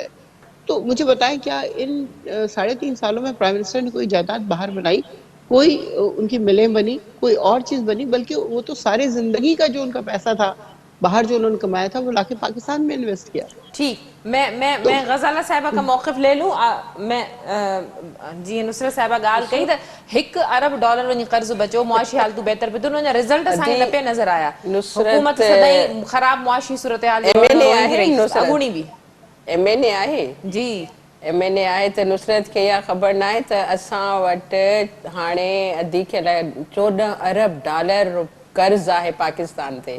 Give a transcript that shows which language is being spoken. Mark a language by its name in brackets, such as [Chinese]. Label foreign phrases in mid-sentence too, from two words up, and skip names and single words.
[Urdu] تو مجھے بتائیں, کیا ان 3.5 سالوں میں پرائم منسٹر نے کوئی جائیداد باہر بنائی, کوئی ان کی ملیں بنی, کوئی اور چیز بنی؟ بلکہ وہ تو سارے زندگی کا جو ان کا پیسہ تھا باہر جو انہوں نے کمایا تھا, وہ لا کے پاکستان میں انویسٹ کیا. ٹھیک. تو میں غزالہ صاحبہ کا موقف لے لوں. [Sindhi] میں جی نصرت صاحبہ ॻाल्हि कई त $1 अरब वञी कर्ज़ बचियो, मुआशी हालतूं बहितर पियो, उन जा रिज़ल्ट असांखे न पिया नज़र आया. हुकूमत सदाईं ख़राब मुआशी सूरतहाल जे दौर में MNA रोईंदी आहे रही, नुसरत, अॻूणी बि. MNA आहे, जी. MNA आहे त नुसरत खे इहा ख़बर न आहे त असां वटि हाणे अधी खे लाइ $14 अरब कर्ज़ आहे पाकिस्तान ते.